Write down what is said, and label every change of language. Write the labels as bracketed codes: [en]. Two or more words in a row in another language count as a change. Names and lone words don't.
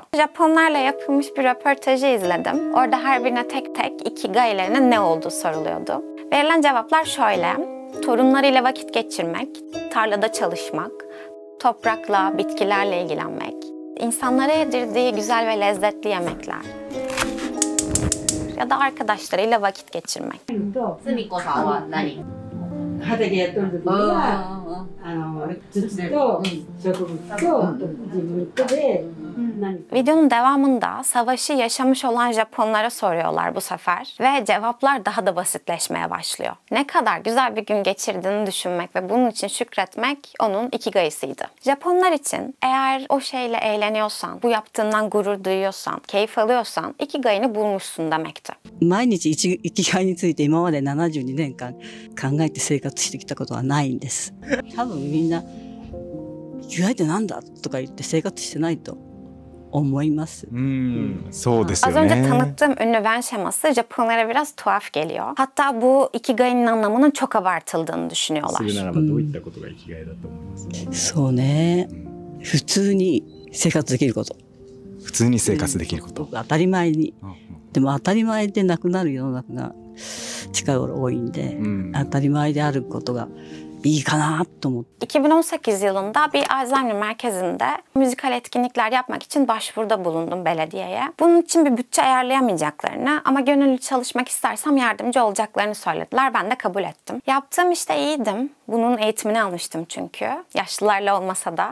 [tr] Japonlarla yapılmış bir röportajı izledim. Orada her birine tek tek ikigai'lerinin ne olduğu soruluyordu. Verilen cevaplar şöyle: torunlarıyla vakit geçirmek, tarlada çalışmak, toprakla, bitkilerle ilgilenmek, insanlara yedirdiği güzel ve lezzetli yemekler ya da arkadaşlarıyla vakit geçirmek. [ja] すみこさんは何？畑やっとる時には土と植物と自分とで何か [tr] Videonun devamında savaşı yaşamış olan Japonlara soruyorlar bu sefer ve cevaplar daha da basitleşmeye başlıyor. Ne kadar güzel bir gün geçirdiğini düşünmek ve bunun için şükretmek onun ikigai'siydi. Japonlar için eğer o şeyle eğleniyorsan, bu yaptığından gurur duyuyorsan, keyif alıyorsan ikigai'ni bulmuşsun demekti. [ja] 毎日生きがいについて今まで72年間考えて生活してきたことはないんです。多分みんな生きがいってなんだとか言って生活してないと思います。そうですよ [tr] Az önce ね。 tanıttığım ünlü Venn şeması Japonlara biraz tuhaf geliyor. Hatta bu ikigai'nin anlamının çok abartıldığını düşünüyorlar. [ja] するならばどういったことが生きがいだと思います？そうね。普通に生活できること。普通に生活できること。当たり前に。うんうんでも当たり前でなくなる世の中が近い頃多いんで、当たり前であることがいいかなと思って。 [tr] 2018 yılında bir Alzheimer merkezinde müzikal etkinlikler yapmak için başvuruda bulundum belediyeye. Bunun için bir bütçe ayarlayamayacaklarını ama gönüllü çalışmak istersem yardımcı olacaklarını söylediler. Ben de kabul ettim. Yaptığım işte iyiydim. Bunun eğitimini almıştım çünkü. Yaşlılarla olmasa da.